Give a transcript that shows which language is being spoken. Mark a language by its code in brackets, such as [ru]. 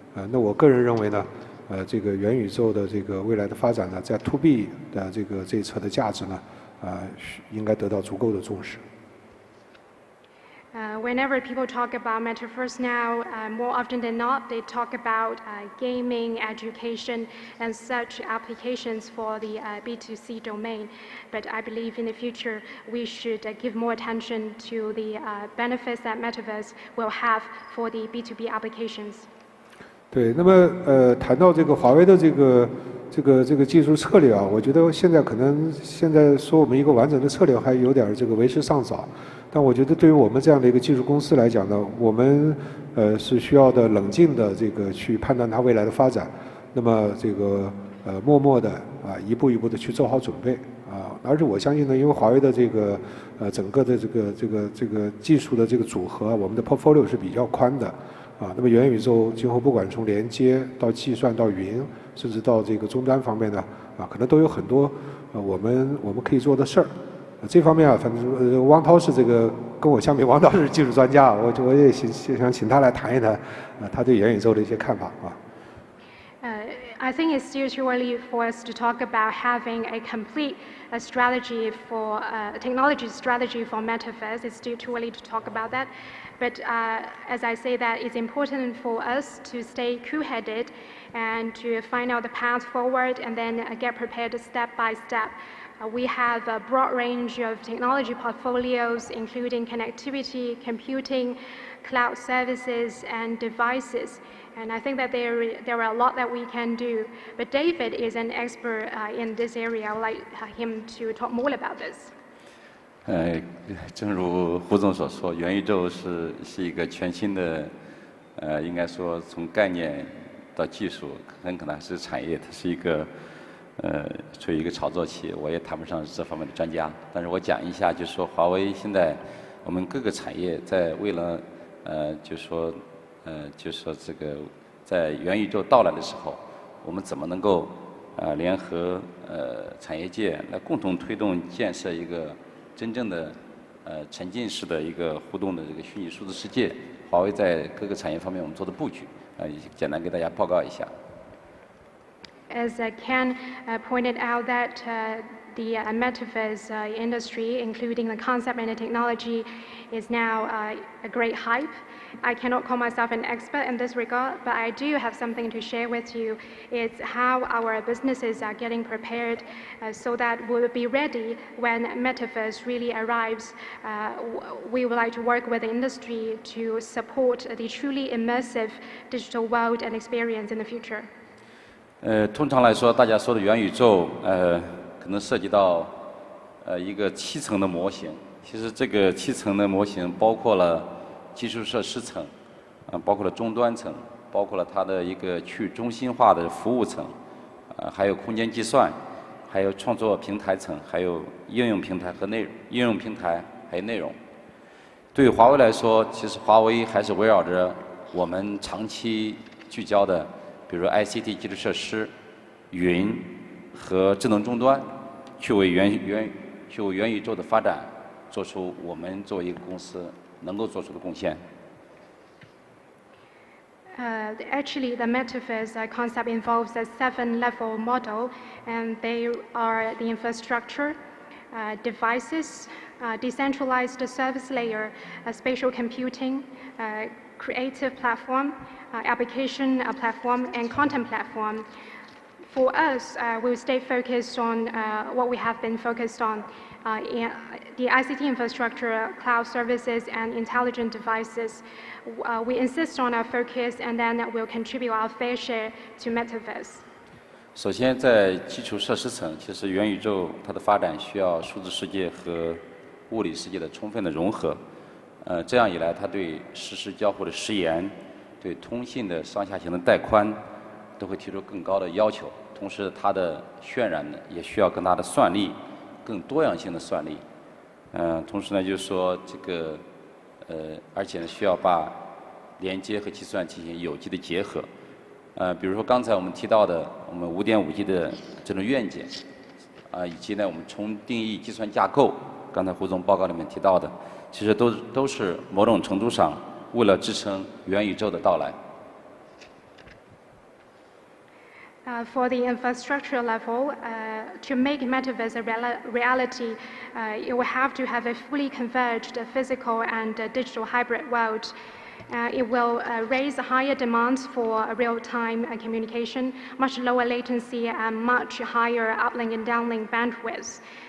[zh] 那我个人认为呢，这个元宇宙的这个未来的发展呢，在 To B 的这一侧的价值呢。应该得到足够的重视。 [en] Whenever people talk about metaverse now, more often than not, they talk about gaming, education, and such applications for the B2C domain. But I believe in the future, we should give more attention to the benefits that metaverse will have for the B2B applications. [zh] 对，那么谈到这个华为的这个技术策略我觉得现在说我们一个完整的策略还有点这个为时尚早，但我觉得对于我们这样的一个技术公司来讲呢，我们是需要的冷静的这个去判断它未来的发展，那么这个默默的一步一步的去做好准备而且我相信呢，因为华为的这个整个的这个技术的这个组合，我们的 portfolio 是比较宽的。那么元宇宙今后不管从连接到计算到云，甚至到这个终端方面呢，可能都有很多我们可以做的事儿。这方面反正汪涛是这个跟我相比，王导是技术专家，我也想请他来谈一谈，他对元宇宙的一些看法啊。 [en] I think it's still too early for us to talk about having a complete strategy for technology strategy for metaverse. It's still too early to talk about that. But as I say that, it's important for us to stay cool-headed and to find out the path forward and then get prepared step by step. We have a broad range of technology portfolios, including connectivity, computing, cloud services, and devices. And I think that there are a lot that we can do. But David is an expert in this area. I would like him to talk more about this. [zh] 正如胡总所说，元宇宙是一个全新的，应该说从概念到技术，很可能是产业，它是一个，处于一个炒作期。我也谈不上是这方面的专家，但是我讲一下，就是说华为现在我们各个产业在为了，就是说这个在元宇宙到来的时候，我们怎么能够联合产业界来共同推动建设一个真正的沉浸式的一个互动的这个虚拟数字世界？华为在各个产业方面我们做的布局，简单给大家报告一下。 [en] As Ken pointed out that the metaverse industry, including the concept and the technology, is now a great hype. I cannot call myself an expert in this regard, but I do have something to share with you. It's how our businesses are getting prepared so that we'll be ready when metaverse really arrives. We would like to work with the industry to support the truly immersive digital world and experience in the future. [zh] 通常来说，大家说的元宇宙，可能涉及到一个7层的模型。其实这个7层的模型包括了基础设施层，包括了终端层，包括了它的一个去中心化的服务层，还有空间计算，还有创作平台层，还有应用平台和内容，应用平台还有内容。对于华为来说，其实华为还是围绕着我们长期聚焦的，比如说 ICT 基础设施、云和智能终端，去为元宇宙的发展做出我们作为一个公司能够做出的贡献。 [en] Actually, the metaverse concept involves a 7-level model, and they are the infrastructure, devices, decentralized service layer, spatial computing, creative platform, application platform, and content platform. For us, we'll stay focused on what we have been focused on in the ICT infrastructure, cloud services, and intelligent devices. We insist on our focus, and then we'll contribute our fair share to metaverse. [zh] 首先，在基础设施层，其实元宇宙它的发展需要数字世界和物理世界的充分的融合。这样一来，它对实时交互的时延、对通信的上下行的带宽，都会提出更高的要求。同时，它的渲染呢，也需要更大的算力、更多样性的算力。同时呢，就是说这个而且呢，需要把连接和计算进行有机的结合。比如说刚才我们提到的，我们5.5G 的这种愿景，以及呢，我们重定义计算架构，刚才胡总报告里面提到的，其实都是某种程度上为了支撑元宇宙的到来。 [en] For the infrastructure level, to make metaverse a reality, it will have to have a fully converged physical and digital hybrid world. It will raise higher demands for real-time communication, much lower latency, and much higher uplink and downlink bandwidth.